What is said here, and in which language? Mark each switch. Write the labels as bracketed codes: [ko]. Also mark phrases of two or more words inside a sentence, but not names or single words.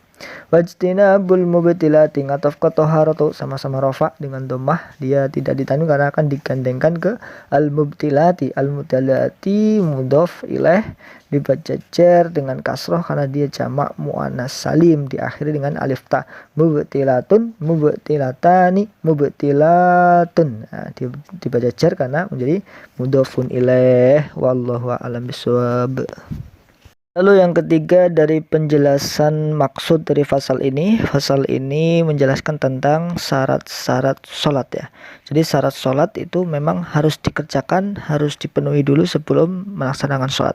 [ar] Wajtinabul mubtilati [id] ngatof ke toharatu sama-sama rofa dengan domah dia tidak ditanwin karena akan digandengkan ke al-mubtilati. Al-mubtilati [ar] mudhaf ilaih [id] dibaca jar dengan kasroh karena dia jamak [ar] muannas salim [id] diakhiri dengan alif ta. [ar] Mubtilatun mubtilatani mubtilatun. [id] Nah, dibaca jar karena menjadi [ar] mudhafun ilaih. Wallahu a'lam bishawab. [id] Lalu yang ketiga dari penjelasan maksud dari fasal ini menjelaskan tentang syarat-syarat sholat ya. Jadi syarat sholat itu memang harus dikerjakan, harus dipenuhi dulu sebelum melaksanakan sholat.